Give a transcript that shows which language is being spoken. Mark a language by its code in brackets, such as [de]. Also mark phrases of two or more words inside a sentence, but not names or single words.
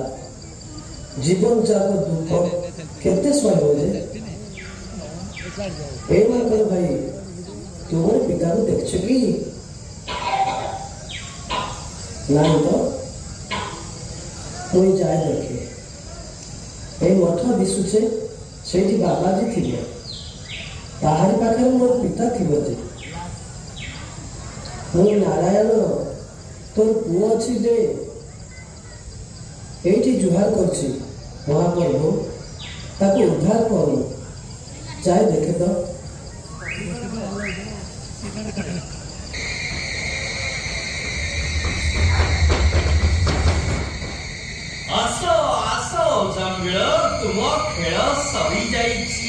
[or] ଜୀବନ ଯାକ ଦୁଃଖ କେତେ ସହିବ ଯେ। ଏ ମାଙ୍କର ଭାଇ ତୁମର ପିତାକୁ ଦେଖଛ କି ନାହିଁ? ତ ମୁଁ ଯାଏ ଦେଖେ। ଏଇ ମଠ ଦିଶୁଛେ ସେଇଟି ବାବାଜି ଥିବ। ତାହାରି ପାଖେ ମୋର ପିତା ଥିବ ଯେ ମୁଁ ନାରାୟଣ ତୋର ପୁଅ ଅଛି ଯେ ଏଇଠି ଜୁହାର କରୁଛି। ମହାପ୍ରଭୁ ତାକୁ ଉଦ୍ଧାର କରୁ। ଯାଏ ଦେଖେ ତ। ଆସ ଆସ ଜାମ୍ବିଳ ତୁମ ଖେଳ ସରିଯାଇଛି।